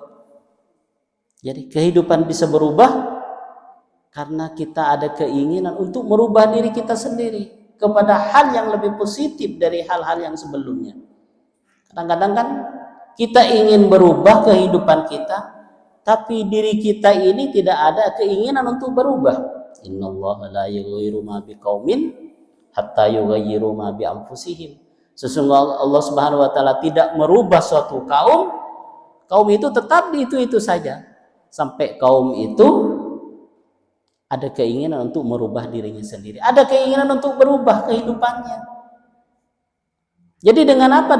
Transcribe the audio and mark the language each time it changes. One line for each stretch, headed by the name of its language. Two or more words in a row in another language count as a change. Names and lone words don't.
Indonesian: Jadi kehidupan bisa berubah karena kita ada keinginan untuk merubah diri kita sendiri kepada hal yang lebih positif dari hal-hal yang sebelumnya. Kadang-kadang kan kita ingin berubah kehidupan kita, tapi diri kita ini tidak ada keinginan untuk berubah.
Arabic: إن الله لا يغير ما بقوم حتى يغيروا ما بأنفسهم.
Indonesian: Sesungguhnya Allah
Arabic: سبحانه وتعالى
Indonesian: tidak merubah suatu kaum itu tetap di itu saja sampai kaum itu ada keinginan untuk merubah dirinya sendiri, ada keinginan untuk berubah kehidupannya. Jadi dengan apa?